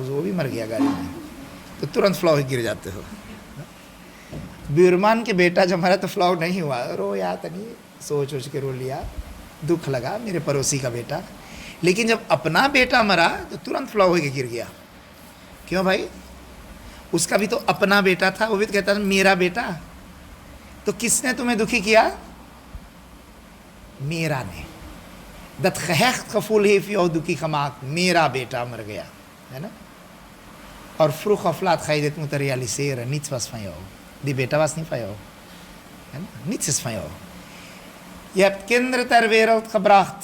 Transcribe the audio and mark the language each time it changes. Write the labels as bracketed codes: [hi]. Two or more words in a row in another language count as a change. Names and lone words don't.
[hi] वो भी मर गया गाड़ी में तो तुरंत फ्लॉ गिर जाते हो बीरमान के बेटा जब मरा तो फ्लॉ नहीं हुआ रो या तनी सोच सोच के रो लिया दुख लगा मेरे पड़ोसी का बेटा लेकिन जब अपना बेटा मरा तो तुरंत फ्लॉ होकर गिर गया क्यों भाई उसका भी तो अपना बेटा था वो भी तो कहता था मेरा बेटा तो किसने तुम्हें दुखी किया मेरा ने [nl] dat gehecht gevoel heeft jou duki gemaakt. [hi] मेरा बेटा मर गया. [nl] Maar vroeg of laat ga je dit moeten realiseren. Niets was van jou. Die beta was niet van jou. Niets is van jou. Je hebt kinderen ter wereld gebracht.